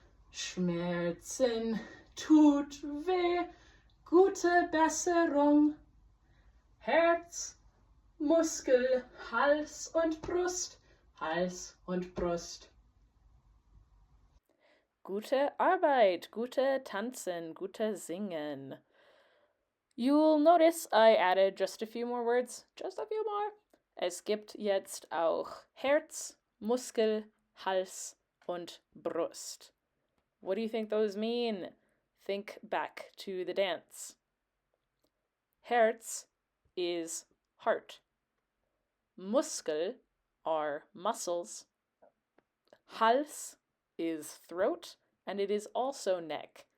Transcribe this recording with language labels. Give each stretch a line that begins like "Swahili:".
German: Schmerzen, tut weh, gute Besserung. Herz, Muskel, Hals und Brust, Hals und Brust. Gute Arbeit, gute Tanzen, gute Singen.
English: You'll notice I added just a few more words, just a few more.
German: Es gibt jetzt auch Herz, Muskel, Hals und Brust.
English: What do you think those mean? Think back to the dance. Herz is heart. Muskel are muscles. Hals is throat, and it is also neck.